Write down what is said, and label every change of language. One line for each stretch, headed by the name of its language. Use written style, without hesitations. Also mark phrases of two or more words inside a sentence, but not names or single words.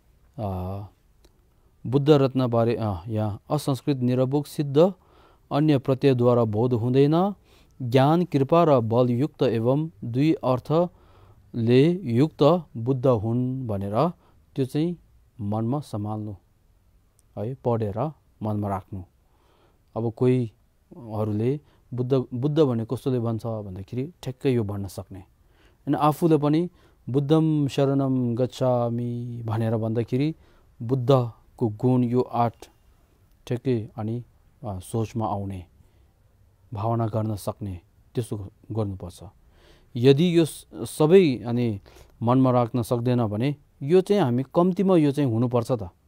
Nepali: बुद्ध रत्नबारे यहाँ असंस्कृत निरवोक सिद्ध अन्य प्रत्ययद्वारा बोध हुँदैन, ज्ञान कृपा र बलयुक्त एवं 2 अर्थले युक्त बुद्ध हुन् भनेर त्यो चाहिँ मनमा सम्हाल्नु है, पढेर मनमा राख्नु। अब कोहीहरूले बुद्ध भने कस्तोले भन्छ भन्दाखेरि ठ्याक्कै यो भन्न सक्ने, अनि आफूले पनि
Pali: बुद्धम शरणम गच्छामि
Nepali: भनेर भन्दाखेरि बुद्धको गुण यो 8 ठ्याक्कै अनि सोचमा आउने, भावना गर्न सक्ने, त्यसो गर्नुपर्छ। यदि यो सबै अनि मनमा राख्न सक्दैन भने यो चाहिँ हामी कम्तीमा यो चाहिँ हुनुपर्छ त।